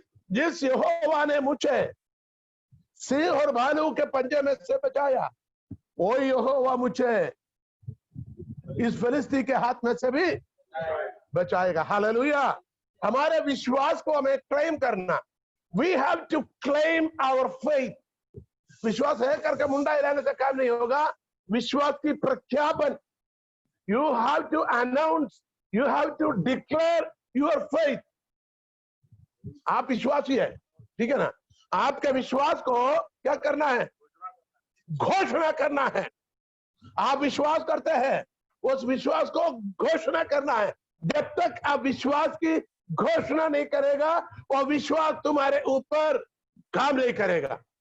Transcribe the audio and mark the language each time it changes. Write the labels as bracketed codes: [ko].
[hi] जिस यहोवा ने मुझे सिंह और भालू के पंजे में से बचाया, वो यहोवा मुझे इस फिलिस्ती के हाथ में से भी बचाएगा। हालेलुया। हमारे विश्वास को हमें क्लेम करना। [en] We have to claim our faith. [hi] विश्वास है करके मुंडा हिलाने से काम नहीं होगा। विश्वास की प्रख्यापन, [en] you have to announce, you have to declare your faith. [hi] आप विश्वासी है, ठीक है ना? आपके विश्वास को क्या करना है? घोषणा करना है। आप विश्वास करते हैं, उस विश्वास को घोषणा करना है। जब तक आप विश्वास की घोषणा नहीं करेगा, वो विश्वास तुम्हारे ऊपर काम नहीं करेगा।